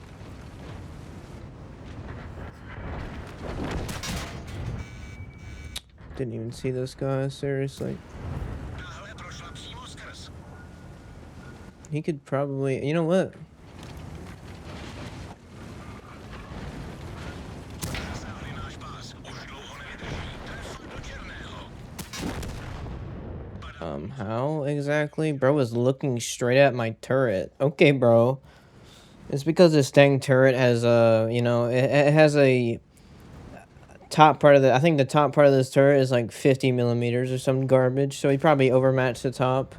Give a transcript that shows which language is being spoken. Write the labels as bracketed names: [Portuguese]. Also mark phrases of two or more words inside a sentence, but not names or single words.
[English] Didn't even see this guy, seriously. [Czech] Tahle prošla přímo skrz. [English] He could probably, you know what? [Czech] Zasáhli náš pás. Už dlouho nevydrží. Trefa do černého. [English] How exactly? Bro was looking straight at my turret. Okay, bro. It's because this dang turret has it has a top part of I think the top part of this turret is like 50 millimeters or some garbage, so he probably overmatched the top.